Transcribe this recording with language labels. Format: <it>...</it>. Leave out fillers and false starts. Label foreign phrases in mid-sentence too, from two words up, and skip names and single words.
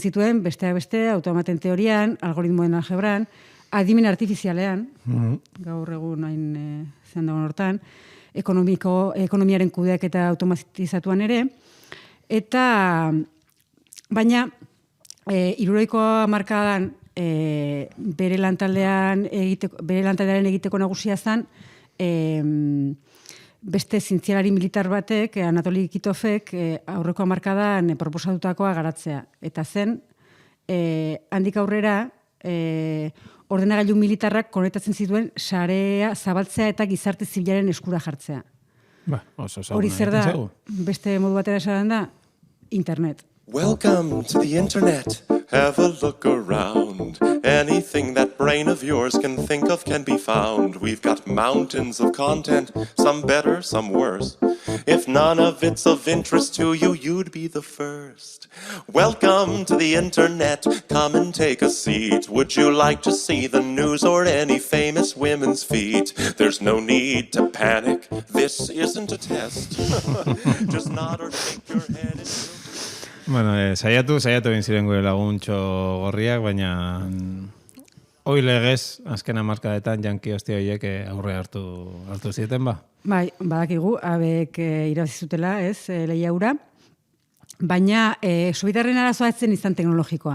<eu>zituen, besteak beste, automaten teorian, algoritmoen algebran, adimen artifizialean, gaur egun hain zehan dagoen hortan, ekonomiaren kudeak eta automatizatuan ere, eta baina, hirurogeiko hamarkadan bere lantaldearen egiteko nagusia zen, beste zientzialari militar batek, Anatoli Kitofek, aurreko hamarkadan proposatutakoa garatzea. Eta zen, handik aurrera, ordenagailu militarrak konektatzen zituen sarea zabaltzea eta gizarte zibilaren eskura jartzea. Hori zer da, beste modu batera esaran da, internet.</eu> <en>Welcome to the internet. Have a look around. Anything that brain of yours can think of can be found. We've got mountains of content, some better, some worse. If none of it's of interest to you, you'd be the first. Welcome to the internet. Come and take a seat. Would you like to see the news or any famous women's feet? There's no need to panic. This isn't a test. Just nod or shake your head and</en> <eu>Bueno, saiatu egin ziren gure laguntxo gorriak, baina hoi legez, azken hamarkadetan janki hostia horiek aurre hartu zieten ba? Bai, badakigu, abek irabazizutela, ez, lehiaura, baina Sobietarren arazoa etzen izan teknologikoa.</eu>